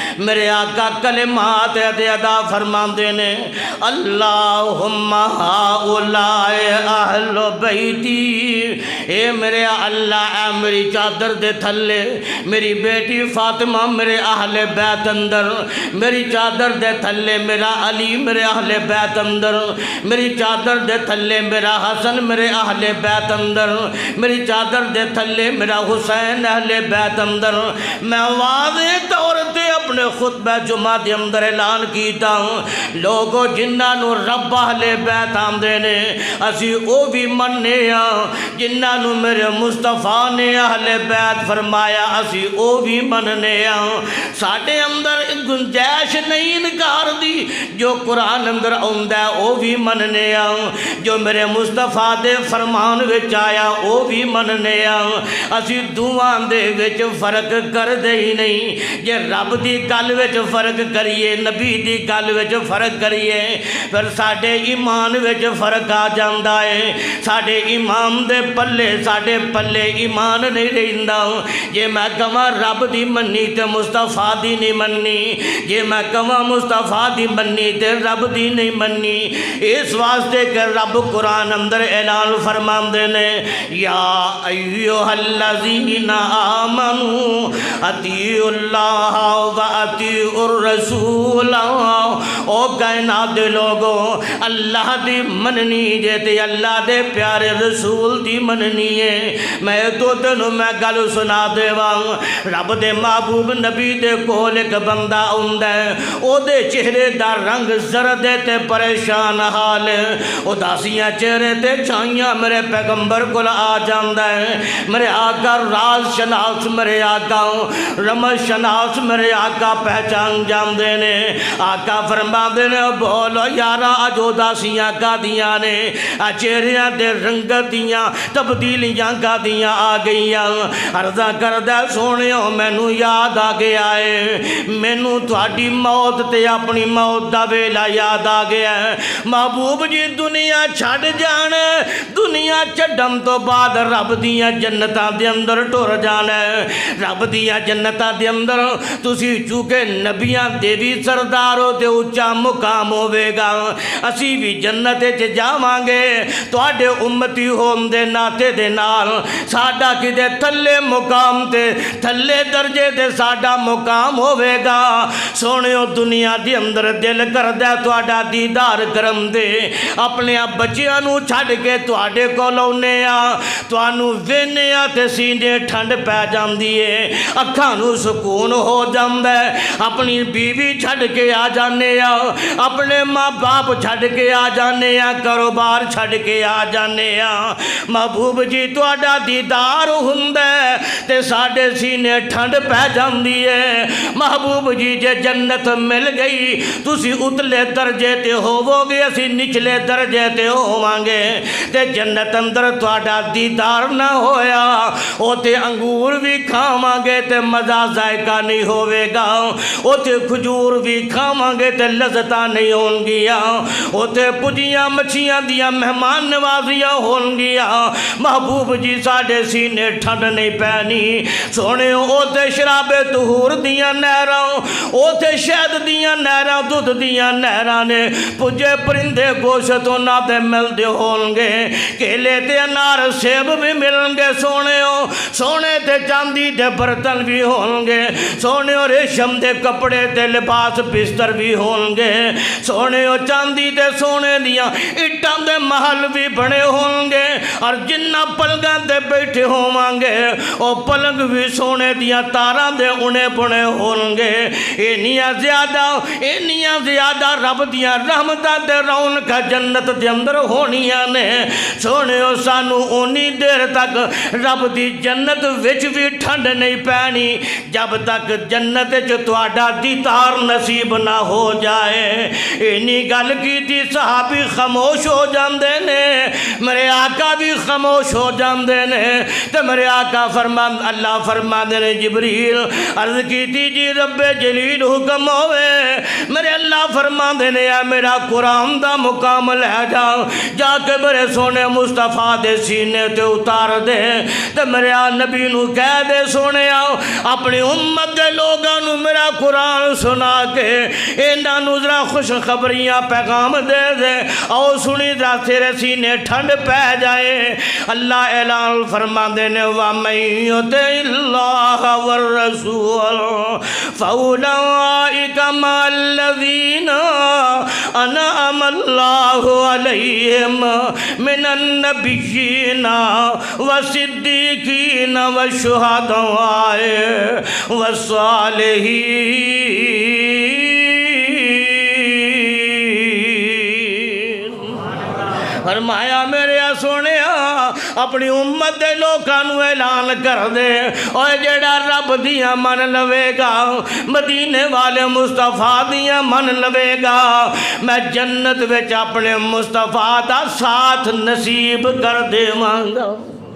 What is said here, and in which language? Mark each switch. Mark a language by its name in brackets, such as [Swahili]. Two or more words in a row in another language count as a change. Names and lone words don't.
[Punjabi] میرے آقا کلمات ادا فرماندے نے [Arabic] اللہم ہؤلاء اہل بیتی، [Punjabi] اے میرے اللہ اے میری چادر دے تھلے میری بیٹی فاطمہ میرے اہل بیت اندر، میری چادر دے تھلے میرا علی میرے اہل بیت اندر، میری چادر دے تھلے میرا حسن میرے اہل بیت اندر، میری چادر دے تھلے میرا حسین اہل بیت اندر۔ میں واضح طور تے اپنے خطبہ جمعہ دے اندر اعلان کیتا ہوں لوگو جنہاں نو رب اہل بیت آندے نے اسی او بھی مننے ہاں، جنہاں نو میرے مصطفیٰ نے اہل بیت فرمایا اسی او بھی مننے ہاں۔ ساڈے اندر گنجائش نہیں انکار دی، جو قرآن اندر آندا ہے او بھی مننے ہاں، جو میرے مصطفیٰ دے فرمان وچ آیا او بھی مننے ہاں۔ اسی دوواں دے وچ فرق کر دے ہی نہیں، جے رب دی گل وچ فرق کریے نبی دی گل وچ فرق کریے پھر ساڈے ایمان وچ فرق آ جاندا ہے۔ ساڈے امام دے ساڈے پلے ایمان نہیں رہندا، جے میں کہاں رب دی منی تے مصطفیٰ دی نہیں منی، جے میں کہاں مصطفیٰ دی منی تے رب دی نہیں منی۔ اس واسطے کہ رب قرآن اندر اعلان فرماندے نے [Arabic] یا ایھا الذین آمنوا اطیعوا اللہ و اطیعوا الرسول، [Punjabi] او کائنات دے لوگو اللہ دی مننی جے تے اللہ دے پیارے رسول دی مننی ہے۔ میں تو تینوں میں گل سنا دیواں، رب دے محبوب نبی دے کول ایک بندہ ہوندا ہے، او دے چہرے دا رنگ زرد تے پریشان حال، اداسیاں چہرے تے چھائیاں میرے پیغمبر کول آ جاندا ہے۔ میرے آقا راز شناس میرے آقا رمز شناس میرے آقا پہچان جاندے نے۔ آقا فرماندے نے بولو یارا اج اداسیاں کا دیاں نے، چہریاں دے رنگت دیاں تبدیلیاں کا دیاں آ گئیاں۔ عرضہ کردہ سونیو مینوں یاد آ گیا ہے، مینوں تہاڈی موت تے اپنی موت دا ویلا یاد آ گیا ہے۔ محبوب جی دنیا چھڈ جان، دنیا چھڈن تو بعد رب دیاں جنتاں دے اندر ٹر جانا ہے۔ رب دیاں جنتاں دے اندر تسی چونکہ نبیاں دے بھی سردار ہو تے اونچا مقام ہوے گا، اسی بھی جنت وچ جاواں گے تواڈے امتی ہون دے ناتے دے نال ساڈا کدے تھلے مقام تے تھلے درجے تے ساڈا مقام ہوے گا۔ سونیو دنیا دے اندر دل کردا تواڈا دیدار کرم دے، اپنے بچیاں نو چھڈ کے تواڈے کول اونے آ، تانوں وینے آ تے سینے ٹھنڈ پے جاندی ہے، اکھاں نو سکون ہو جاندا ہے۔ اپنی بیوی چھڈ کے آ جانے آ، اپنے ماں باپ چھڈ کے آ جانے آ، کاروبار چھڈ کے آ جانے آ۔ محبوب جی تواڈا دیدار ہوندا ہے تے ساڈے سینے ٹھنڈ پے جاندی ہے۔ محبوب جی جے جنت مل گئی تسی اتلے درجے تے ہوو گے، اسی نچلے درجے تے ہوواں گے۔ تے جنت اندر تواڈا دیدار نہ ہویا اوتے انگور بھی کھاواں گے تے مزہ ذائقہ نہیں ہوے گا، اوتے کھجور بھی کھاواں گے تے لذتاں نہیں ہون گیاں، اوتے پجیاں مچھیاں دیاں مہمان نوازیاں ہون گیاں۔ محبوب جی ساڈے سینے ٹھنڈ نہیں پینی۔ سونے اوتے شراب طہور دیاں نہراں، اوتے شہد دیاں نہراں دودھ دیاں نہراں نے، پجے پرندے گوشت انہاں تے ملدے ہون گے، کیلے تے انار سیب بھی ملن گے۔ سونے تے چاندی دے برتن بھی ہون گے، سونے اور ریشم دے کپڑے تے لباس بستر بھی ہون گے، سونے اور چاندی تے سونے دیاں اٹاں دے محل بھی بنے ہون گے، اور جنہ پلگاں تے بیٹھے ہوواں گے او پلنگ بھی سونے دیاں تاراں دے انے بنے ہون گے۔ اینیاں زیادہ رب دیاں رحمتاں تے رونقاں جنت دے اندر ہونیاں نے۔ سونےو سانو اونی دیر تک رب دی جنت وچ بھی ٹھنڈ نہیں پینی جب تک جنت وچ تواڈا دیدار نصیب نہ ہو جائے۔ اینی گل کیتی صحابی خاموش ہو جاندے نے، میرے آقا بھی خاموش ہو جاندے نے، تے میرے آقا اللہ فرماندے نے جبریل عرض کیتی جی رب جلیل حکم ہوئے، میرے اللہ فرماندے نے اے میرا قرآن دا مقام لے جا کے میرے سونے مصطفیٰ دے سینے تے اتار دے تے میرے نبی نو کہہ دے سونے اپنی امت دے لوگاں نو میرا قرآن سنا کے انہاں نو ذرا خوشخبریاں پیغام دے دے او سنی ذرا تیرے سینے ٹھنڈ پہ جائے اللہ اعلان فرماندے نے [Arabic] وَمَن يُطِعِ اللَّهَ وَالرَّسُولَ فَأُولَئِكَ مَعَ الَّذِينَ أَنْعَمَ اللَّهُ عَلَيْهِمْ مِنَ النَّبِيِّينَ وَالصِّدِّيقِينَ وَالشُّهَدَاءِ وَالصَّالِحِينَ۔ [Punjabi] فرمایا میرے سونے اپنی امت دے لوکاں نو اعلان کر دے اور جڑا رب دیاں من لوے گا مدینے والے مصطفیٰ دیاں من لوے گا میں جنت وچ اپنے مصطفیٰ دا ساتھ نصیب کر دے مانگا۔